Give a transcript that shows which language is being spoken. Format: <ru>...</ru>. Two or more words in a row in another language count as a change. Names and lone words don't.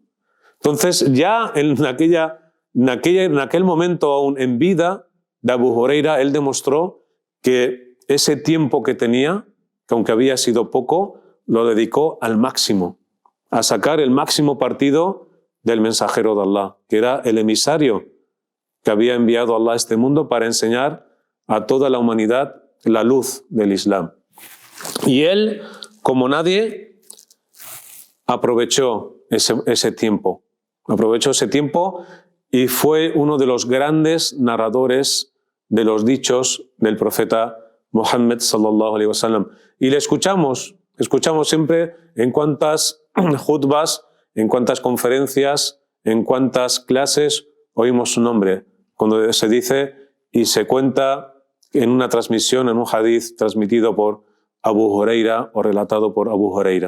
<es>Entonces ya en aquel momento, aún en vida de Abu Huraira, él demostró que ese tiempo que tenía, que aunque había sido poco, lo dedicó al máximo, a sacar el máximo partido del mensajero de Allah, que era el emisario que había enviado Allah a este mundo para enseñar a toda la humanidad la luz del Islam. Y él, como nadie, aprovechó ese tiempo. Aprovechó ese tiempo y fue uno de los grandes narradores de los dichos del profeta Muhammad</es> <ar>صلى الله عليه وسلم.</ar> <es>Y le escuchamos siempre en cuántas khutbas, en cuántas conferencias, en cuántas clases oímos su nombre. Cuando se dice y se cuenta en una transmisión, en un hadith transmitido por Abu Huraira o relatado por Abu Huraira.</es>